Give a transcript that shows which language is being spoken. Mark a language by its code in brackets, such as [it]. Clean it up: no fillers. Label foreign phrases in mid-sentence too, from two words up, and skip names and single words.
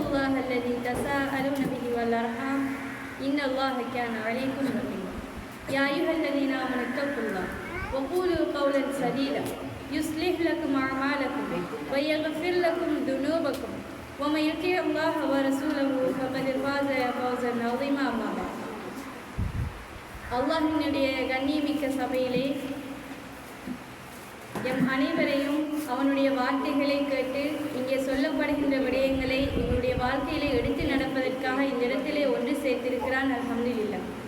[ar] الله الذي تساءلون به والأرحام إن الله كان عليكم رقيبا يا أيها الذين آمنوا اتقوا الله وقولوا قولا سديدا يصلح لكم أعمالكم ويغفر لكم ذنوبكم ومن يطع الله ورسوله فقد فاز فوزا عظيما أما بعد [ta] அல்லாஹ்வினுடைய கண்ணியமிக்க சபையிலே எம் அனைவரையும் அவனுடைய வார்த்தைகளை கேட்டு இங்கே சொல்லப்படுகின்ற விடயங்களை எங்களுடைய வாழ்க்கையிலே எடுத்து நடப்பதற்காக இந்த இடத்திலே ஒன்று சேர்த்திருக்கிறான். அல்ஹம்துலில்லாஹ்.